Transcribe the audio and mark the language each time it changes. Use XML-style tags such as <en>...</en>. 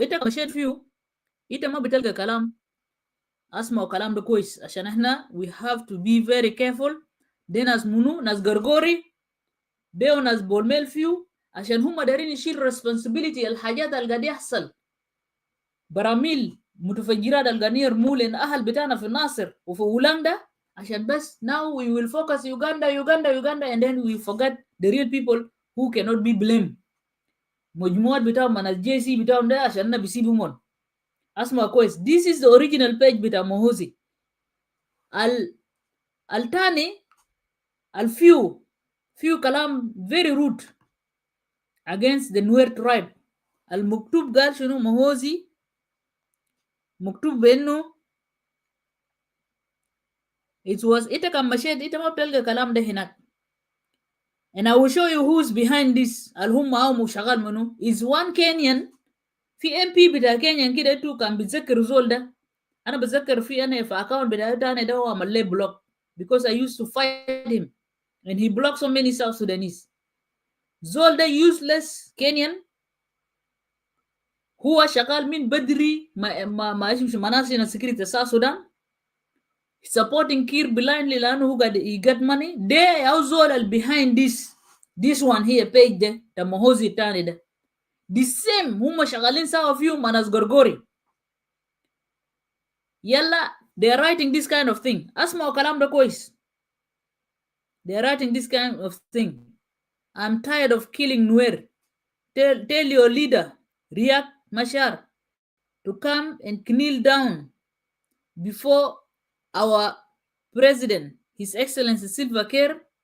<ar>انت مشيت فيه انت ما بتلقى كلام اسمعوا كلام ده كويس عشان احنا</ar> <en>we have to be very careful.</en> <ar>دي ناس منو ناس غرغوري دي وناس بول ميل فيو عشان هم دارين يشيل responsibility الحاجات اللي قاعد يحصل. براميل متفجرات اللي قاعدين يرموا لنا اهل بتاعنا في الناصر وفي هولندا عشان بس</ar> <en>now we will focus Uganda and then we forget the real people who cannot be blamed.</en> <ar>مجموعات بتاعهم من الجي سي بتاعهم ده عشان بيسيبهم. اسمع كويس</ar> <en>this is the original page</en> <ar>بتاع موهوزي. الثاني الفيو كلام</ar> <en>very rude against the Nuer tribe.</en> <ar>المكتوب قال شنو موهوزي مكتوب بانه</ar> <en>it was</en> <ar>انت كان مشيت انت ما بتلقى كلام ده هناك.</ar> <en>and I will show you who's behind this.</en> <ar>الهم او شغال منو</ar> <en>is one Kenyan.</en> <ar>في MP بتاع كينيا كده انتو كان بتذكر زول ده. انا بتذكر في انا في اكاونت بتاعي ده ده هو عمل لي بلوك</ar> <en>because I used to fight him and he blocked so many South Sudanese.</en> <ar>زول ده</ar> <en>useless Kenyan</en> <ar>هو شغال من بدري ما اسمه مناصر</ar> <en>security South Sudan supporting Kiir blindly</en> <ar>لانه هو قاعد</ar> <en>he got money.</en> <ar>they او زول</ar> <en>behind this one here</en> <ar>page ده موهوزي الثاني ده</ar> <en>the same</en> <ar>هم شغالين سوا فيهم مع ناس غرغوري.</ar> <en>يلا they are writing this kind of thing.</en> <ar>اسمعوا كلام ده كويس.</ar> <en>they are writing this kind of thing. I'm tired of killing Nuer. Tell your leader Riek Machar to come and kneel down before our president His Excellency Silva Kiir.</en>